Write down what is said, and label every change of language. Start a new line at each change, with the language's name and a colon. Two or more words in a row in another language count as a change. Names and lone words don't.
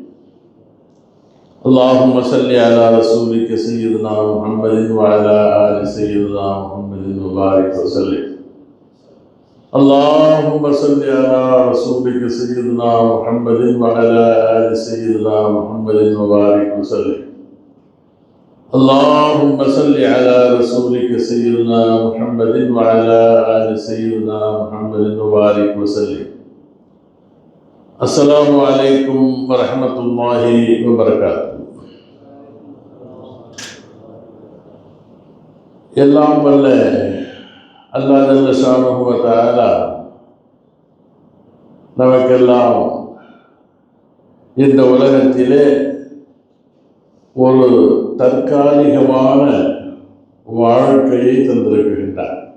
Arabic: اللهم صل على رسولك سيدنا محمد وعلى آل سيدنا محمد وبارك وسلم اللهم صل على رسولك سيدنا محمد وعلى آل سيدنا محمد وبارك وسلم اللهم صل على رسولك سيدنا محمد وعلى آل سيدنا محمد وبارك وسلم السلام عليكم ورحمة الله وبركاته.
Tamil: எல்லாம் வல்ல அல்லாஹ்
Arabic: جل شأنه وتعالى
Tamil: நமக்கெல்லாம் இந்த உலகத்திலே ஒரு தற்காலிகமான வாழ்க்கையை தந்திருக்கின்றார்.